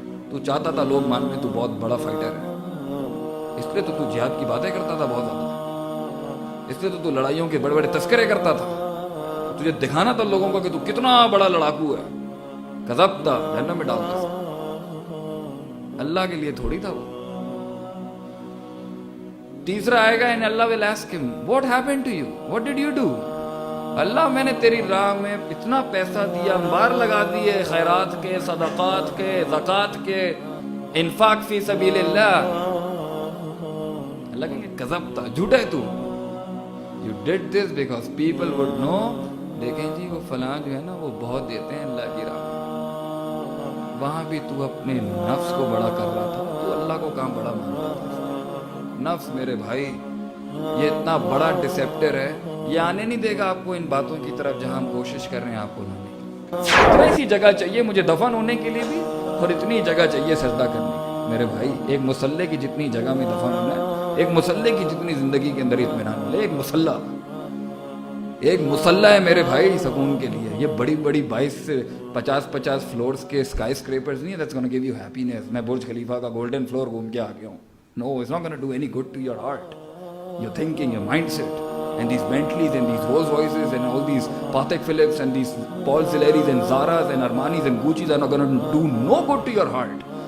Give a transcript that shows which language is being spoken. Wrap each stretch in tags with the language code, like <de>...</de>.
<ur>تو چاہتا تھا لوگ مان لیں تو بہت بڑا فائٹر ہے, اس لیے تو جہاد کی باتیں کرتا تھا بہت زیادہ, اس لیے تو لڑائیوں کے بڑے بڑے تذکرے کرتا تھا. تجھے دکھانا تھا لوگوں کو کہ تو کتنا بڑا لڑاکو ہے. کذبتا, جہنم میں ڈالتا تھا. اللہ کے لیے تھوڑی تھا وہ. تیسرا آئے گا,</ur> <en>and Allah will ask him, what happened to you? What did you do?</en> <ur>اللہ میں نے تیری راہ میں اتنا پیسہ دیا, انبار لگا دیے خیرات کے, صدقات کے, زکوٰۃ کے, انفاق فی سبیل اللہ. اللہ کہیں گے کذبتا, جھوٹا ہے تو.</ur> <en>You did this because people would know.</en> <ur>دیکھیں جی وہ فلاں جو ہے نا وہ بہت دیتے ہیں اللہ کی راہ میں. وہاں بھی تو اپنے نفس کو بڑا کر رہا تھا, تو اللہ کو کہاں بڑا مانتا تھا. نفس میرے بھائی یہ اتنا بڑا ڈسیپٹر ہے, یہ آنے نہیں دے گا آپ کو ان باتوں کی طرف جہاں ہم کوشش کر رہے ہیں آپ کو لانے کی. اتنی سی جگہ چاہیے مجھے دفن ہونے کے لیے بھی, اور اتنی جگہ چاہیے سجدہ کرنے کی. میرے بھائی ایک مسلح کی جتنی جگہ میں دفن ہونا ہے, ایک مسلح کی جتنی زندگی کے اندر اطمینان ملے, ایک مسلح ہے میرے بھائی سکون کے لیے. یہ بڑی بڑی 22 سے 50 فلورز کے اسکائی اسکریپرز نہیں ہے</ur> <en>that's gonna give you happiness.</en> <ur>میں برج خلیفہ کا گولڈن فلور گھوم کے آ گیا ہوں.</ur> <en>No, it's not gonna do any good to your heart, your thinking, your mindset. And these Bentleys and these Rolls Royces and all these Patek Philips and these Paul Selleries and Zaras and Armanis and Gucci's are not gonna do no good to your heart.</en>